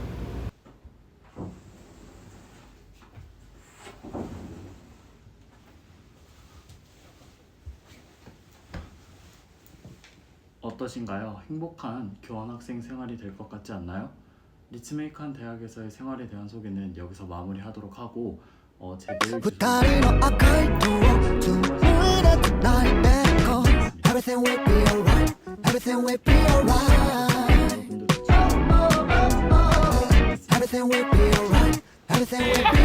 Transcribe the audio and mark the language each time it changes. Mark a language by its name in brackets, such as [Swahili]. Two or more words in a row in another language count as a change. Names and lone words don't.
[Korean] 어떠신가요? 행복한 교환학생 생활이 될 것 같지 않나요? 리츠메이칸 대학에서의 생활에 대한 소개는 여기서 마무리하도록 하고 제 메일 [Japanese] 二人の赤いドア紡いで繋いでこう [English] Everything will be alright Everything will be alright Everything will be alright Everything will